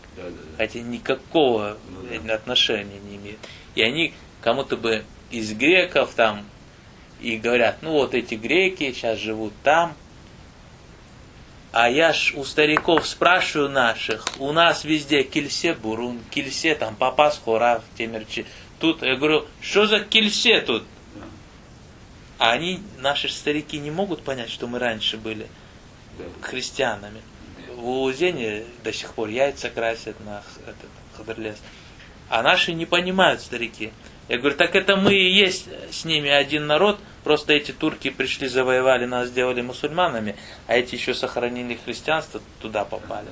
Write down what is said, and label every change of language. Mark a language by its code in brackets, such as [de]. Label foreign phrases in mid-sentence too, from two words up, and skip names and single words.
[ru] Хотя никакого отношения не имеют. И они кому-то бы из греков там и говорят, ну вот эти греки сейчас живут там. А я ж у стариков спрашиваю наших, у нас везде [uum] кильсе бурун, [ru] кильсе там [uum] папас хорав, темерчи. [ru] Тут я говорю, что за кильсе тут? А они, наши старики, не могут понять, что мы раньше были христианами. В Улузене до сих пор яйца красят на этот хадрлес. А наши не понимают, старики. Я говорю, так это мы и есть с ними один народ, просто эти турки пришли, завоевали нас, сделали мусульманами, а эти еще сохранили христианство, туда попали.